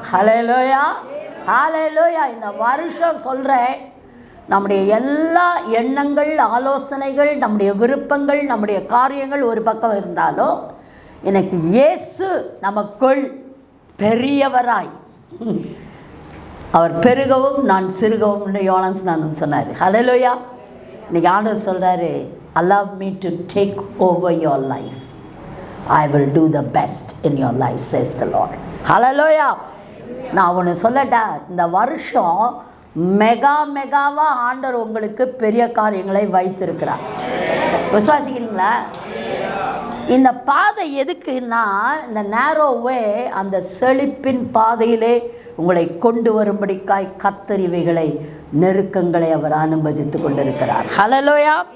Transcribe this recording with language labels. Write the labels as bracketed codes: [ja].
[ta] ஹல்லேலூயா, ஹல்லேலூயா. இந்த வருஷம் சொல்கிறேன், நம்முடைய எல்லா எண்ணங்கள், ஆலோசனைகள், நம்முடைய விருப்பங்கள், நம்முடைய காரியங்கள் ஒரு பக்கம் இருந்தாலும், எனக்கு இயேசு நமக்குள் பெரியவராய் அவர் பெருகவும் நான் சிறுகவும் யோவான் ஸ்நானன் சொன்னார். ஹல்லேலூயா. இன்றைக்கி ஆண்டவர் சொல்கிறாரு, [en] allow me to take over your life. I will do the best in your life, says the Lord. [ta] ஹல்லேலூயா. நான் ஒன்று சொல்லட்டா, இந்த வருஷம் மெகாவாக ஆண்டவர் உங்களுக்கு பெரிய காரியங்களை வைத்திருக்கிறார். விசுவாசிக்கிறீங்களா? இந்த பாதை எதுக்குன்னா, இந்த நேரோவே அந்த செழிப்பின் பாதையிலே உங்களை கொண்டு வரும்படிக்காய் கத்தரிவைகளை நெருக்கங்களை அவர் அனுமதித்து கொண்டிருக்கிறார். ஹல்லேலூயா.